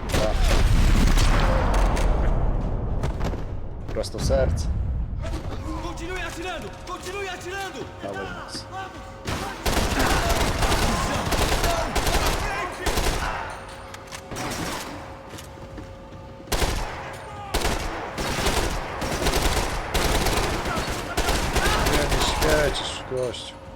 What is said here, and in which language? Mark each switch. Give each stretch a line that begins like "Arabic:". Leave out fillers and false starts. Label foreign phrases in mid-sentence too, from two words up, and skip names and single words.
Polish: Prosto w serce.
Portuguese: Continue atirando! Continue atirando!
Polish: Dawaj, Max. Nie świecisz, gościu.